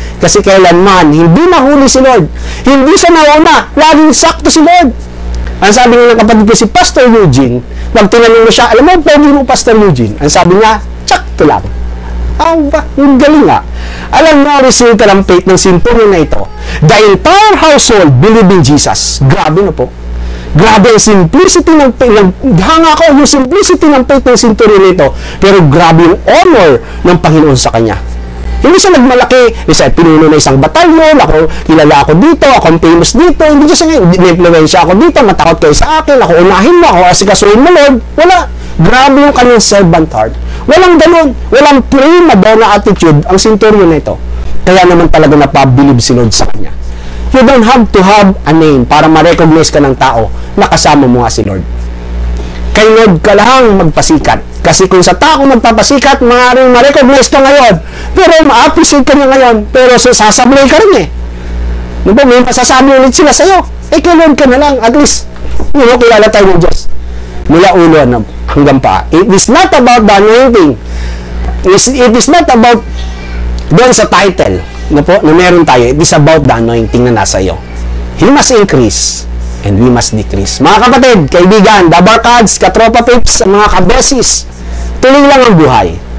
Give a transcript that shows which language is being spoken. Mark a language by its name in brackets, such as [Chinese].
[Filipino] Kasi kailanman, hindi mahuli si Lord. Hindi siya nauna. Laging sakto si Lord. Ang sabi nga ng kapatid ko si Pastor Eugene, pag tinanong mo siya, alam mo, pogi mo Pastor Eugene. Ang sabi niya, sakto lang. Yung galing nga. Alam mo, resulta ng faith ng sinturyo na ito. [English] The entire household believe in Jesus. [Filipino] Grabe na po. Grabe ang simplicity ng faith. Hanga ko yung simplicity ng faith ng sinturyo na ito. Pero grabe yung honor ng Panginoon sa kanya. Hindi siya nagmalaki, isa pinuno na isang batalyon, kilala ako dito, ako famous dito, hindi siya na-influensya ako dito, matakot kayo sa akin, ako unahin mo, ako asikasuhin mo, Lord. Wala. Grabe yung kanyang servant heart. Walang ganun. Walang prima donna attitude ang sinturyo na ito. Kaya naman talaga napabilib si Lord sa kanya. [English] You don't have to have a name [Filipino] para ma-recognize ka ng tao na kasama mo nga si Lord. Kay Lord ka lang magpasikat. Kasi kung sa tao magpapasikat, maaaring ma-recognize ka ngayon. Pero ma-appreciate ka niya ngayon. Pero sasablay ka rin eh. Diba? May masasabi ulit sila sa'yo. Eh, kay Lord ka na lang. At least, kilala tayo ng Diyos. Mula ulo hanggang paa. [English] It is not about the anointing. It is not about [Filipino] doon sa title na meron tayo. [English] It is about the anointing [Filipino] na nasa iyo. [English] He must increase and we must decrease. [Filipino] Mga kapatid, kaibigan, dabarkads, katropa pips, mga kabesis, tuloy lang ang buhay.